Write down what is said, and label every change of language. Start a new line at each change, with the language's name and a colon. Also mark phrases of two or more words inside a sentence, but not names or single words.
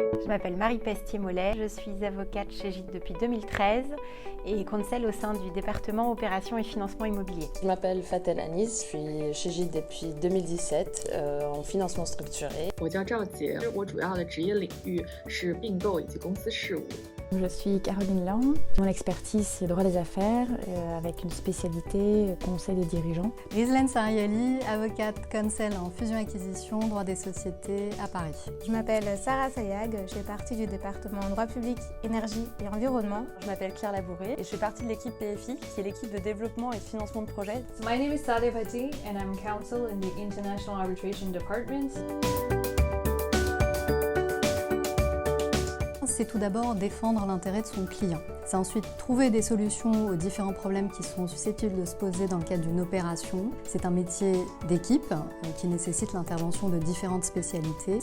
French: m'appelle Marie Pestier-Mollet, je suis avocate chez Gide depuis 2013 et conseil au sein du département opérations et financement immobilier. Je m'appelle Fatel Anis, je suis chez Gide depuis 2017 en financement structuré.
Chinese: 我叫赵杰，我主要的职业领域是并购以及公司事务。
French: Je suis Caroline Lang. Mon expertise, c'est droit des affaires, avec une spécialité conseil des dirigeants. Rizlan Sariali, avocate conseil en fusion-acquisition, droit des sociétés à Paris. Je m'appelle Sarah Sayag, je fais partie du département droit public, énergie et environnement. Je m'appelle Claire Labouré et je fais partie de l'équipe PFI, qui est l'équipe de développement et de financement de projets.
English: My name is Sadia Pati and I'm counsel in the International Arbitration Department.
French: C'est tout d'abord défendre l'intérêt de son client. C'est ensuite trouver des solutions aux différents problèmes qui sont susceptibles de se poser dans le cadre d'une opération. C'est un métier d'équipe qui nécessite l'intervention de différentes spécialités.